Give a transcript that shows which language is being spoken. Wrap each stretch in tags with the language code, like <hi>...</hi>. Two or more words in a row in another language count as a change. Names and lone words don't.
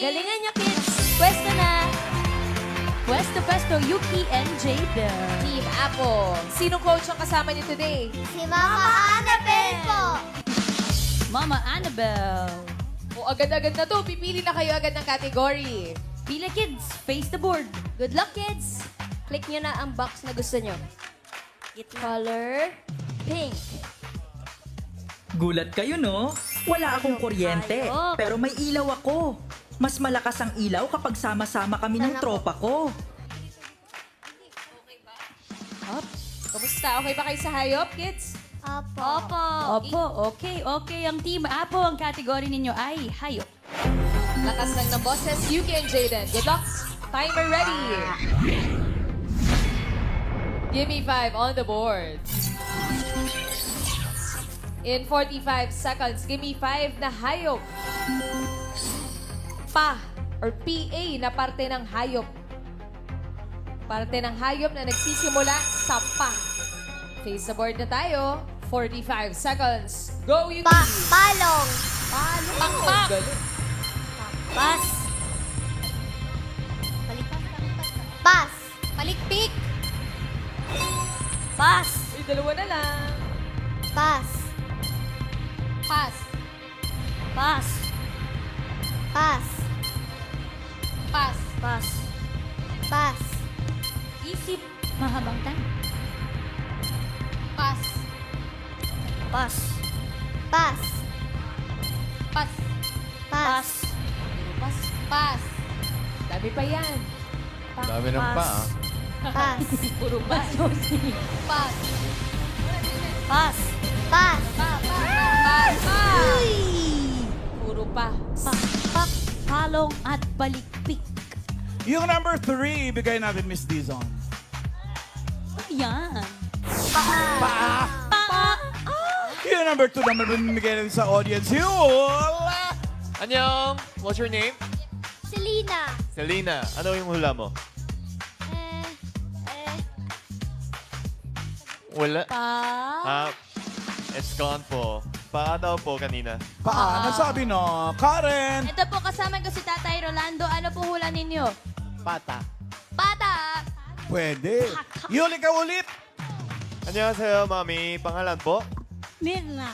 <tl>Galingan nyo, kids. Pwesto na. Pwesto, Yuki and Jaden. Team Apo. Sinong coach ang kasama niyo today? Si Mama Annabelle po. Mama Annabelle. O agad-agad na to, pipili na kayo agad ng category.</tl> <en>Pila Kids, face the board. Good luck, kids.</en> <tl>Click nyo na ang box na gusto nyo.</tl> <en>Color pink.</en> <tl>Gulat kayo, no? Wala akong kuryente, pero may ilaw ako. Mas malakas ang ilaw kapag sama-sama kami ng tropa ko. Kamusta? Okay ba kayo sa hayop, kids? Opo. Opo, okay. Ang Team Apo, ang category ninyo ay hayop. Lakas lang ng boses,</tl> <en>Yuki and Jaden. Good luck. Timer ready. Give me 5 on the board. In 45 seconds, give me 5</en> <tl>na hayop. Pa or PA na parte ng hayop. Parte ng hayop na nagsisimula sa pa.</tl> <en>Face the board</en> <tl>na tayo.</tl> <en>45 seconds. Go, Yuki!</en> <tl>Palong. Pakpak! Pas. Pas. Palikpik. Pas. Uy, dalawa na lang. Pas. Pass. Pas. Pas. Pass. Pas. Pas. Isip, mahabang time. Pass. Pas. Pas. Pass. Pas. Pass. Pass. Dami pa yan. Dami ng pa, ah. Pas. Puro ba? Pass. Pas. Pas. Pass. Uy! Puro pa. Pakpak, palong at balikpik. Yung number 3, bigay natin, Miss Dizon. Yan. Yung number 2 naman bigay natin sa audience. Yul!</tl> <en>Annyeong! What's your name? Selena.</en> <tl>Selena. Ano yung hula mo? Wala. Ah,</tl> <en>it's gone</en> <tl>po. Pa daw po kanina. Paano sabi no? Karen! Ito po, kasama ko si Tatay Rolando. Ano po hula ninyo? Pata. Pata. Pwede. Yul, ikaw ulit. Annyeonghaseyo, mami. Pangalan po? Mirna.</tl>